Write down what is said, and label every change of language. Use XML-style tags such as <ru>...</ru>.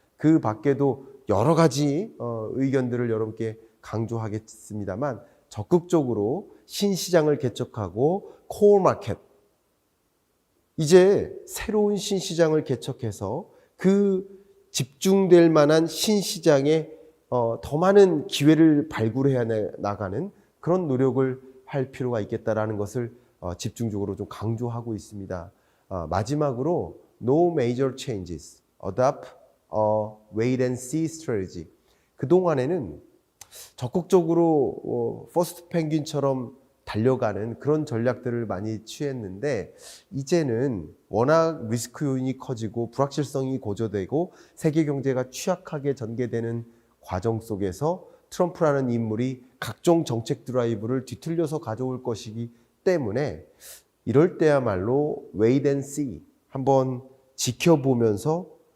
<ko>그 밖에도 여러 가지 의견들을 여러분께 강조하겠습니다만, 적극적으로 신시장을 개척하고 코어 마켓, 이제 새로운 신시장을 개척해서 그 집중될 만한 신시장에 더 많은 기회를 발굴해 나가는 그런 노력을 할 필요가 있겠다라는 것을 집중적으로 좀 강조하고 있습니다. 마지막으로</ko> <en>No major changes, adopt a wait and see strategy.</en> <ko>그동안에는 적극적으로 퍼스트 펭귄처럼 달려가는 그런 전략들을 많이 취했는데, 이제는 워낙 리스크 요인이 커지고 불확실성이 고조되고 세계 경제가 취약하게 전개되는 과정 속에서 트럼프라는 인물이 각종 정책 드라이브를 뒤틀려서 가져올 것이기 때문에, 이럴 때야말로 wait and see, 한번 지켜보면서</ko>